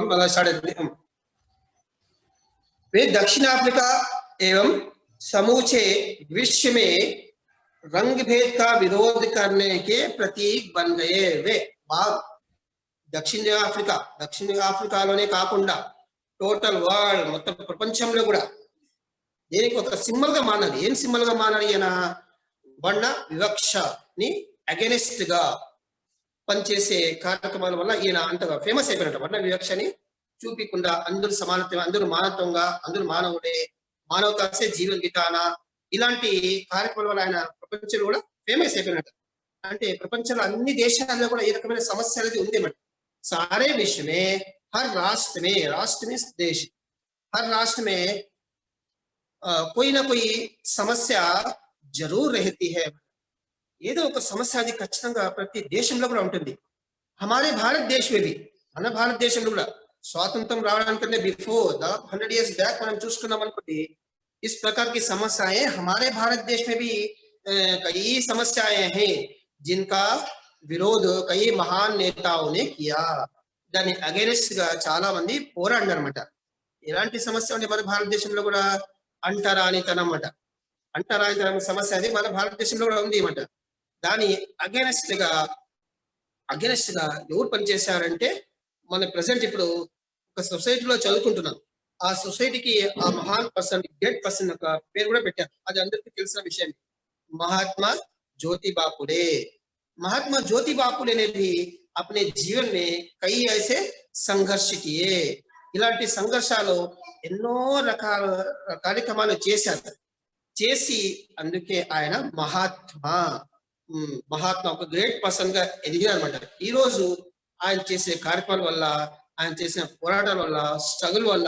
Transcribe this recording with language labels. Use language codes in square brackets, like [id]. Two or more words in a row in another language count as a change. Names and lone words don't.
[te] అలా స్టార్ట్ అవుతుంది. [hi] वे दक्षिण अफ्रीका एवं समूचे विश्व में रंग भेद का विरोध करने के प्रतीक बन गए. [te] वे బాగా దక్షిణ ఆఫ్రికాలోనే కాకుండా [en] total world [te] మొత్తం ప్రపంచంలో కూడా దీనికి ఒక సింబల్ గా మారినది. ఏం సింబల్ గా మారినది? అయినా వర్ణ వివక్షని అగెనిస్ట్ గా పనిచేసే కార్యక్రమాల వల్ల ఈయన అంతగా ఫేమస్ అయిపోయినట్టు. వర్ణ వివక్షని చూపించకుండా అందరూ సమానత్వం, అందరూ మానవత్వంగా, అందరూ మానవుడే, [hi] मानवता से जीवन बिताना, [te] ఇలాంటి కార్యక్రమాల వల్ల ఆయన ప్రపంచంలో కూడా ఫేమస్ అయిపోయినట్టు. అంటే ప్రపంచంలో అన్ని దేశాల్లో కూడా ఈ రకమైన సమస్య అనేది ఉంది అన్నమాట. [hi] सारे विश्व में हर राष्ट्र में देश हर राष्ट्र में దేశ్ హర్ రాష్ట్ర మే कोई ना कोई समस्या ज़रूर रहती है. [te] ఏదో ఒక సమస్య అది ఖచ్చితంగా ప్రతి దేశంలో కూడా ఉంటుంది. [hi] हमारे भारतदेश में भी, [te] మన భారతదేశంలో కూడా స్వాతంత్రం రావడానికంటే బిఫోర్ దాదాపు 100 [en] years back [te] మనం చూసుకున్నాం అనుకోండి, [hi] इस प्रकार की समस्याएं हमारे भारत देश में भी कई समस्याएं हैं जिनका विरोध कई महान नेताओं ने किया. [te] దాని అగైనెస్ట్ గా చాలా మంది పోరాడారన్నమాట. ఎలాంటి సమస్య అంటే మన భారతదేశంలో కూడా అంటరానితనం అన్నమాట. అంటరానితనం సమస్య అది మన భారతదేశంలో కూడా ఉంది అన్నమాట. దాని అగైనెస్ట్ గా ఎవరు పనిచేశారంటే మన ప్రెసెంట్ ఇప్పుడు ఒక సొసైటీలో చదువుకుంటున్నాం. ఆ సొసైటీకి ఆ మహాన్ పర్సన్, [en] great person [te] ఒక పేరు కూడా పెట్టారు. అది అందరికీ తెలిసిన విషయం. [hi] महात्मा ज्योतिबा फुले. महात्मा ज्योतिबा फुले ने भी अपने जीवन में कई ऐसे संघर्ष किए. [te] ఇలాంటి సంఘర్షాలు ఎన్నో రకాల కార్యక్రమాలు చేసి అందుకే ఆయన మహాత్మా ఒక [en] great person [te] గా ఎదిగారన్నమాట. ఈ రోజు ఆయన చేసే కార్యక్రమాల వల్ల, ఆయన చేసిన పోరాటాల వల్ల, స్ట్రగుల్ వల్ల